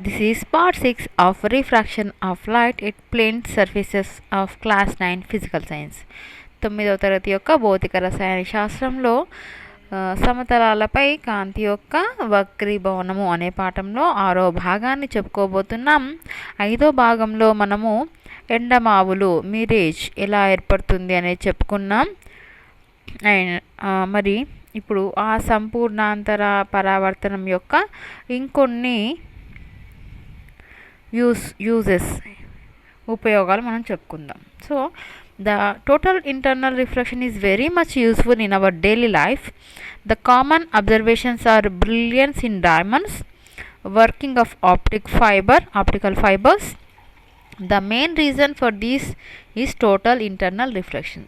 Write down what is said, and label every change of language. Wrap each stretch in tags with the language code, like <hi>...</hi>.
<en>This is part 6 of refraction of light at plane surfaces of class 9 physical science.</en> <te>9వ తరగతి యొక్క భౌతిక రసాయన శాస్త్రంలో సమతలాలపై కాంతి యొక్క వక్రీభవనము అనే పాఠంలో 6వ భాగాన్ని చెప్పుకోబోతున్నాం. 5వ భాగంలో మనము ఎండమావులు మిరేజ్ ఎలా ఏర్పడుతుంది అనేది చెప్పుకున్నాం. అండ్ మరి ఇప్పుడు ఆ సంపూర్ణాంతర పరావర్తనం యొక్క ఇంకొన్ని యూజెస్ ఉపయోగాలు మనం చెప్పుకుందాం.</te> <en>So the total internal reflection is very much useful in our daily life. The common observations are brilliance in diamonds, working of optical fibers. The main reason for this is total internal reflection.</en>